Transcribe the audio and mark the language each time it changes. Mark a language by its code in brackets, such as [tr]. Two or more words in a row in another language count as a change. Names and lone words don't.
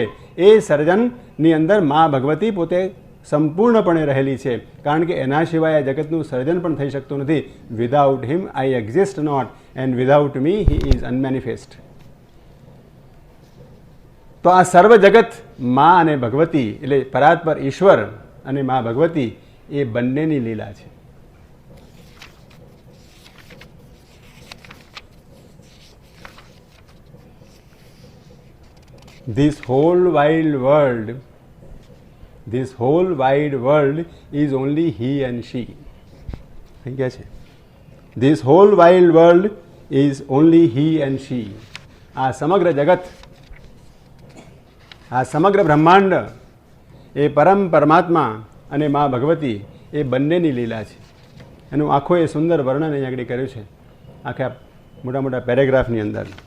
[gu] એ સર્જનની અંદર મા ભગવતી પોતે સંપૂર્ણપણે રહેલી છે, કારણ કે એના સિવાય આ જગતનું સર્જન પણ થઈ શકતું નથી. [en] without him I exist not and without me he is unmanifest. [gu] તો આ સર્વ જગત મા અને ભગવતી, એટલે પરાત્પર ઈશ્વર અને મા ભગવતી, એ બંનેની લીલા છે. [en] This whole wide world is only he and she. [gu] થઈ ગયા છે. [en] This whole wide world is only he and she. [gu] આ સમગ્ર જગત, આ સમગ્ર બ્રહ્માંડ એ પરમ પરમાત્મા અને મા ભગવતી એ બંનેની લીલા છે. એનું આખું એ સુંદર વર્ણન અહીં આગળ કર્યું છે, આખા મોટા મોટા પેરેગ્રાફની અંદર.